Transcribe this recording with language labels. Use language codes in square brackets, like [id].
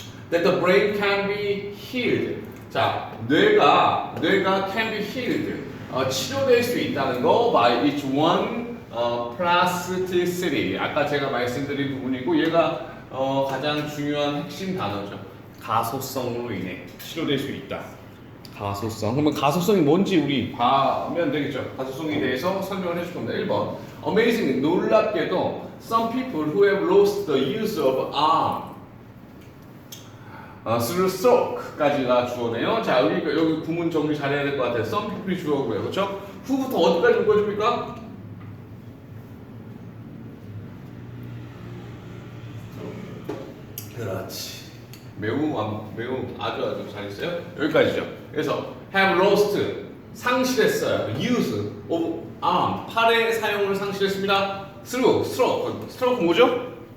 [en] That the brain can be healed. [ko] 자, 뇌가 [en] can be healed. [ko] 치료될 수 있다는 거 [en] by each one plasticity. [ko] 아까 제가 말씀드린 부분이고 얘가 가장 중요한 핵심 단어죠. 가소성으로 인해 치료될 수 있다. 가소성. 그러면 가소성이 뭔지 우리 봐면 되겠죠. 가소성에 대해서 설명을 해줄 겁니다. [en] 1번. Amazing. [ko] 놀랍게도 [en] some people who have lost the use of arm through stroke [ko] 까지가 주어네요. 자, 여기 구문 정리 잘해야 될 것 같아요. [en] some people [ko] 이 주어고요. 그렇죠? 후부터 어디까지 묶어줍니까? 그렇지. 매우 아주 잘했어요. 여기까지죠. 그래서 [en] have lost [ko] 상실했어요. [en] use of arm [ko] 팔의 사용을 상실했습니다. [en] through stroke [ko] 뭐죠?